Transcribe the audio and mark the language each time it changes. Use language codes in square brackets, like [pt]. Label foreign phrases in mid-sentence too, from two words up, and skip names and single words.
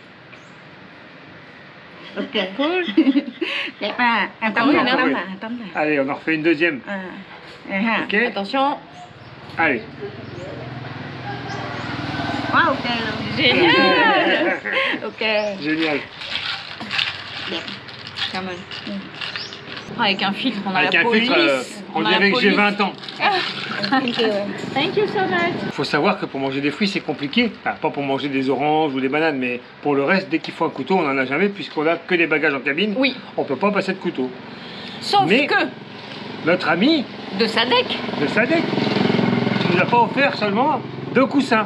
[en] Ok, cool. [vi] Đẹp à. [fr] Allez, on en refait une deuxième. Ok. Attention. Allez. [vi] Wow, ok luôn. [fr] Génial. Ok. Génial. [vi] Cảm ơn. [fr] Avec un filtre, on a Avec la un police. filtre, on dirait que j'ai 20 ans. [en] Thank you. Thank you so much. [fr] Il faut savoir que pour manger des fruits, c'est compliqué. Enfin, pas pour manger des oranges ou des bananes, mais pour le reste, dès qu'il faut un couteau, on n'en a jamais, puisqu'on a que des bagages en cabine. Oui. On peut pas passer de couteau. Sauf Mais que notre ami de Sadek. de Sadek nous a pas offert seulement 2 coussins.